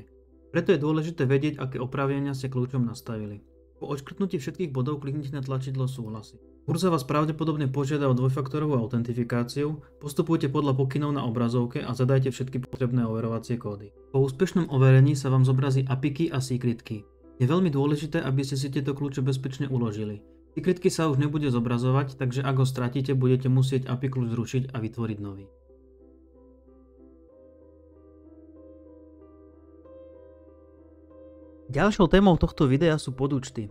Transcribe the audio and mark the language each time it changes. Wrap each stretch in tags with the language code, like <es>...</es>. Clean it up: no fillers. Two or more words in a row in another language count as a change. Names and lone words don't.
<sk>Preto je dôležité vedieť, aké oprávnenia ste kľúčom nastavili. Po odškrtnutí všetkých bodov kliknite na tlačidlo Súhlasiť. Burza vás pravdepodobne požiada o dvojfaktorovú autentifikáciu, postupujte podľa pokynov na obrazovke a zadajte všetky potrebné overovacie kódy. Po úspešnom overení sa vám zobrazí</sk> <en>API key</en> <sk>a</sk> <en>secret key.</en> <sk>Je veľmi dôležité, aby ste si tieto kľúče bezpečne uložili.</sk> <en>Secret key</en> <sk>sa už nebude zobrazovať, takže ak ho stratíte, budete musieť API kľúč zrušiť a vytvoriť nový. Ďalšou témou tohto videa sú podúčty.</sk>